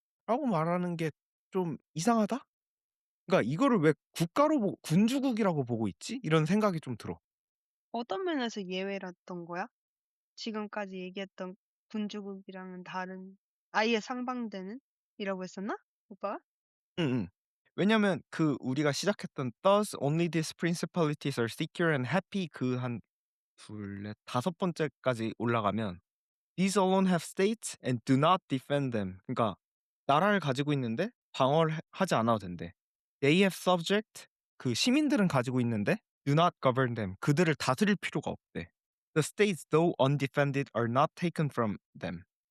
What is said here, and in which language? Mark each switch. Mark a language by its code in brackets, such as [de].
[ko] 라고 말하는 게 좀 이상하다? 그러니까 '이거를 왜 국가로 군주국이라고 보고 있지?' 이런 생각이 좀 들어. 어떤 면에서 예외랐던 거야? 지금까지 얘기했던 군주국이랑은 다른 아예 상반되는 이라고 했었나? 오빠가? 음음. 왜냐면 그 우리가 시작했던 [en] "Thus only these principalities are secure and happy." [ko] 그 한 둘 넷 다섯 번째까지 올라가면 [en] "These alone have states and do not defend them." [ko] 그러니까 나라를 가지고 있는데 방어를 하지 않아도 된대. [en] "They have subject." [ko] 그 시민들은 가지고 있는데 [en] "do not govern them." [ko] 그들을 다스릴 필요가 없대. [en] "The states, though undefended, are not taken from them.